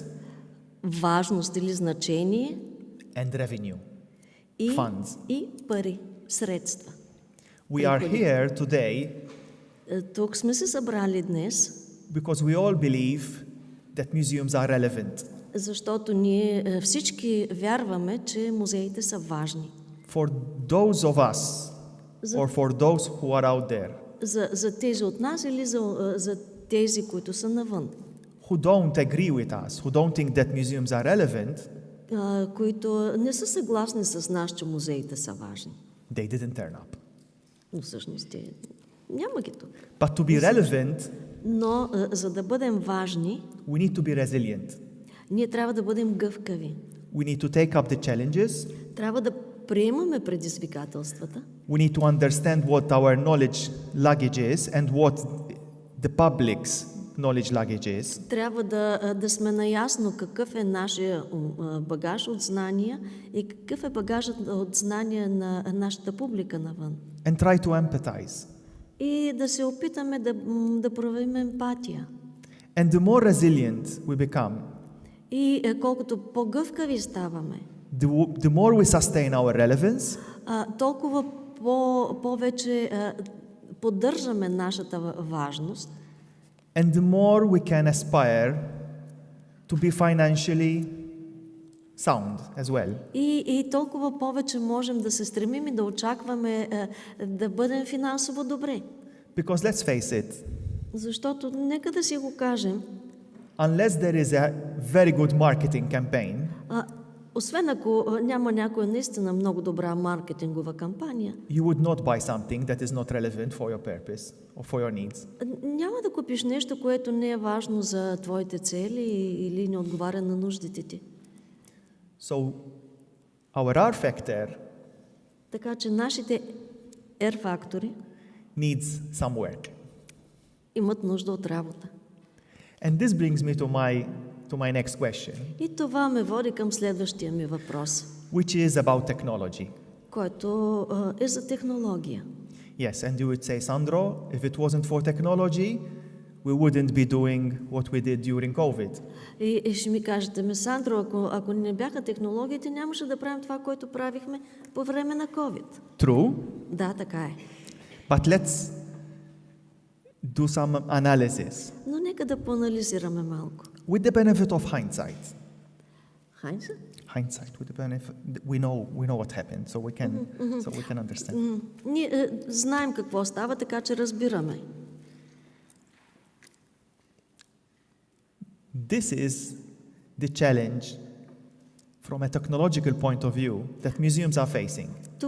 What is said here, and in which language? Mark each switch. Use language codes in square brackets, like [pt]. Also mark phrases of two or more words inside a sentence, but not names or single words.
[bg] важност или значение [en] and revenue, [bg] и, [en] funds. [bg] и пари, средства. [en] We are here today [bg] Тук сме се събрали днес, [en] because we all believe that museums are relevant [bg] защото ние всички вярваме, че музеите са важни. [en] for those of us or for those who are out there [bg] За тези от нас или за тези, които са навън, [en] who don't agree with us, who don't think that museums are relevant, [bg] които не са съгласни с нас, че музеите са важни. [en] they didn't turn up. [bg] Но всъщност няма ги тук. [en] But to be relevant, [bg] Но за да бъдем важни, [en] we need to be resilient. [bg] ние трябва да бъдем гъвкави. [en] We need to take up the challenges. [bg] Трябва да приемаме предизвикателствата. [en] We need to understand what our knowledge luggage is and what the public's knowledge luggage is. [bg] Трябва да сме наясно какъв е нашия багаж от знания и какъв е багажът от знания на нашата публика навън. [en] And try to empathize. [bg] И да се опитаме да проявим емпатия. [en] And the more resilient we become, [bg] И колкото по-гъвкави ставаме, [en] the more we sustain our relevance, [bg] толкова повече поддържаме нашата важност. [en] and the more we can aspire to be financially sound as well. [bg] И толкова повече можем да се стремим и да очакваме да бъдем финансово добре. [en] Because let's face it, [bg] Защото нека да си го кажем, [en] unless there is a very good marketing campaign, [bg] освен ако няма някоя наистина много добра маркетингова кампания, [en] you would not buy something that is not relevant for your purpose or for your needs. [bg] няма да купиш нещо, което не е важно за твоите цели или не отговаря на нуждите ти. [en] So our R-factor [bg] Така че нашите R-фактори [en] needs some work. [bg] имат нужда от работа. [en] And this brings me to my next question, [bg] И това ме води към следващия ми въпрос, [en] which is about technology. [bg] който е за технология. [en] Yes, and you would say, Sandro, if it wasn't for technology, we wouldn't be doing what we did during COVID. [bg] И ще ми кажете, Сандро, ако не бяха технологиите, нямаше да правим това, което правихме по време на COVID. [en] True, [bg] Да, така е. [en] but let's do some analysis [bg] Но нека да поанализираме малко. [en] with the benefit of hindsight. [bg] Хайнса? [en] Hindsight, with the benefit, we know what happened, so we can understand. [bg] Ние знаем какво става, така че разбираме. [en] This is the challenge from a technological point of view that museums are facing.